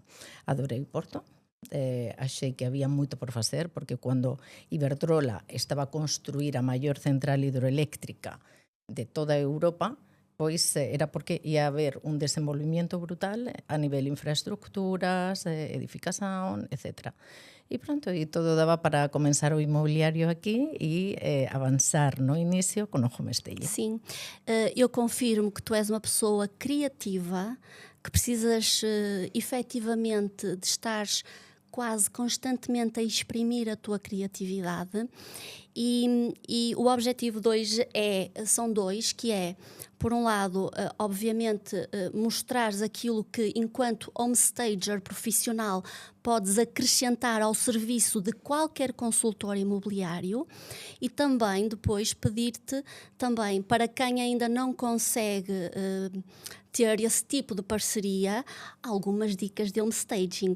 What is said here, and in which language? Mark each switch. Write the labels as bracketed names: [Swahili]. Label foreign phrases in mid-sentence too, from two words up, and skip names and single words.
[Galician] Adorei Porto, achei que había moito por facer, porque cando Iberdrola estaba a construir a maior central hidroeléctrica de toda Europa, pois era porque ia haber un desenvolvimento brutal a nivel infraestructuras, edificación, etc. E pronto, e todo daba para comenzar o inmobiliario aquí e avançar no inicio con o homestaging. [Portuguese] Sim, eu confirmo que tu és uma pessoa criativa, que precisas efetivamente de estares quase constantemente a exprimir a tua criatividade e o objetivo de hoje são dois, que é, por um lado, obviamente, mostrares aquilo que, enquanto homestager profissional, podes acrescentar ao serviço de qualquer consultor imobiliário, e também depois pedir-te também, para quem ainda não consegue ter esse tipo de parceria, algumas dicas de homestaging.